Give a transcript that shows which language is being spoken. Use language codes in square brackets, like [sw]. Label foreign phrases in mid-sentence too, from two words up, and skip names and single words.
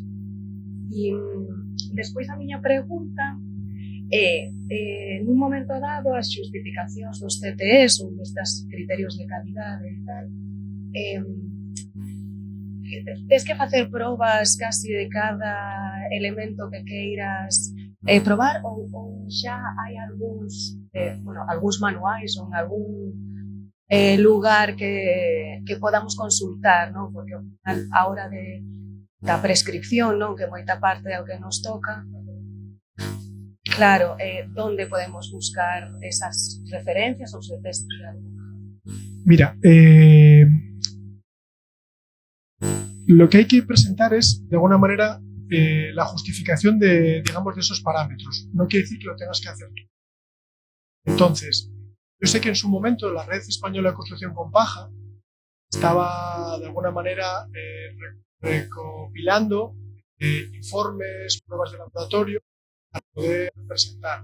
[gl] E despois a miña pregunta é, nun momento dado, as justificacións dos CTEs ou destes criterios de calidade e tal, tes que facer probas casi de cada elemento que queiras probar ou xa hai algúns, algúns manuais ou en algún lugar que podamos consultar, non? Porque ao final, a hora da prescripción, non? Que moita parte é o que nos toca, claro, donde podemos buscar esas referencias ou se tes alguna? Mira, [es] lo que hay que presentar es, de alguna manera, la justificación de, digamos, de esos parámetros. No quiere decir que lo tengas que hacer tú. Entonces, yo sé que en su momento la Red Española de Construcción con Paja estaba, de alguna manera, recopilando informes, pruebas de laboratorio para poder presentar.